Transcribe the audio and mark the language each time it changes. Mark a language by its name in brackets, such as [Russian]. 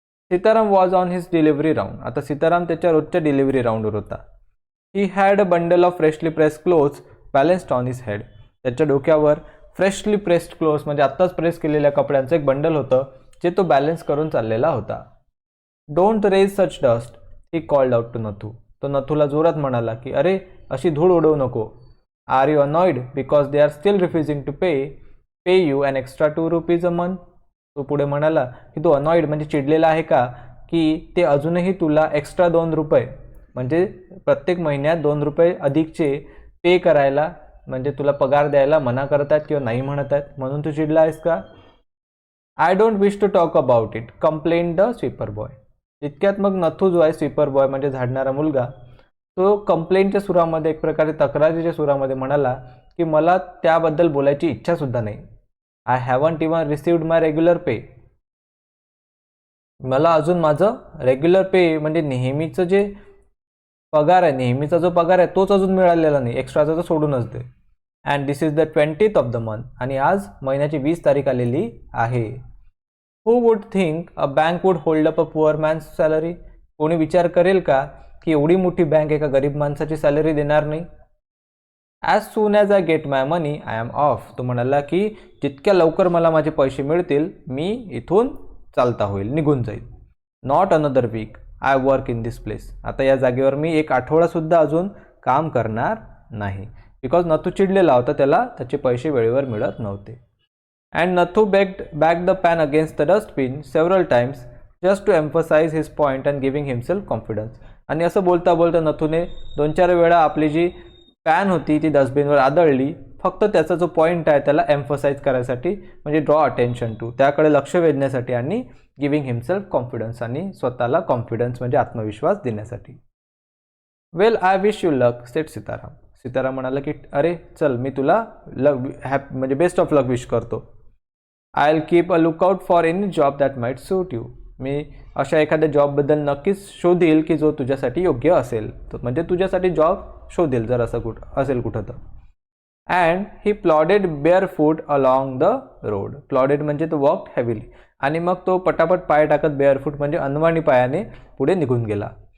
[English] Sitaram was on his delivery round. [Marathi] आता सीताराम त्याच्या रोजच्या डिलिव्हरी राऊंडवर होता. [English] He had a bundle of freshly pressed clothes balanced on his head. [Marathi] त्याच्या डोक्यावर फ्रेशली प्रेस्ड क्लोथ्स म्हणजे आत्ताच प्रेस केलेल्या कपड्यांचं एक बंडल होतं जे तो बॅलन्स करून चाललेला होता. [English] Don't raise such dust he called out to Nathu. [Marathi] तो नथूला जोरात म्हणाला की अरे अशी धूळ उडवू नको. [English] Are you annoyed because they are still refusing to pay you an extra 2 rupees a month. [Marathi] तो पुढे म्हणाला की तो अनॉइड म्हणजे चिडलेला आहे का की ते अजूनही तुला एक्स्ट्रा 2 रुपये म्हणजे प्रत्येक महिन्यात 2 रुपये अधिकचे पे करायला म्हणजे तुला पगार द्यायला मना करत आहेत किंवा नाही म्हणत आहेत म्हणून तू चिडला आहेस का. [English] I don't wish to talk about it complain the sweeper boy. [Marathi] इतक्यात मग नथू जो आहे स्वीपर बॉय म्हणजे झाडणारा मुलगा तो कंप्लेंटच्या सुरामध्ये एक प्रकारे तक्रारीच्या सुरामध्ये म्हणाला की मला त्याबद्दल बोलायची इच्छासुद्धा नाही. [English] I haven't even received my regular pay. [Marathi] मला अजून माझं रेग्युलर पे म्हणजे नेहमीचं जे पगार आहे, नेहमीचा जो पगार आहे तोच अजून मिळालेला नाही, एक्स्ट्राचा तर सोडूनच दे. [English] And this is the 20th of the month. [Marathi] आणि आज महिन्याची 20 तारीख आलेली आहे. [English] Who would think a bank would hold up a poor man's salary. [Marathi] कोणी विचार करेल का की एवढी मोठी बँक एका गरीब माणसाची सॅलरी देणार नाही. [English] As soon as I get my money I am off. [Marathi] तो म्हणाला की जितक्या लवकर मला माझे पैसे मिळतील मी इथून चालता होईल, निघून जाईल. [English] Not another week I work in this place. [Marathi] आता या जागेवर मी एक आठवडासुद्धा अजून काम करणार नाही. बिकॉज नथू चिडलेला होता, त्याला त्याचे पैसे वेळेवर मिळत नव्हते. [English] And Nathu back the pan against the dustbin several times just to emphasize his point and giving himself confidence. [Marathi] आणि असं बोलता बोलता नथूने 2-4 वेळा आपली जी पॅन होती ती डस्टबिनवर आदळली, फक्त त्याचा जो पॉईंट आहे त्याला एम्फसाइज करायसाठी म्हणजे [English] draw attention to, [Marathi] त्याकडे लक्ष वेधण्यासाठी आणि [English] giving himself confidence [Marathi] आणि स्वतःला कॉन्फिडन्स म्हणजे आत्मविश्वास देण्यासाठी. [English] Well I wish you luck said Sitaram. [Marathi] Sitaram म्हणाला की अरे चल मी तुला म्हणजे बेस्ट ऑफ लक विश करतो. [English] I will keep a lookout for any job that might suit you. [Marathi] मी अशा एखाद्या जॉबबद्दल नक्कीच शोधील की जो तुझ्यासाठी योग्य असेल. म्हणजे तुझ्यासाठी जॉब शोधेल जर असं असेल कुठं तर. [English] And he plodded barefoot along the road. [Marathi] प्लॉडेड म्हणजे तो [English] Walk heavily. [Marathi] आणि मग तो पटापट पाय टाकत बेअरफूट म्हणजे अनवाणी पायाने पुढे निघून गेला.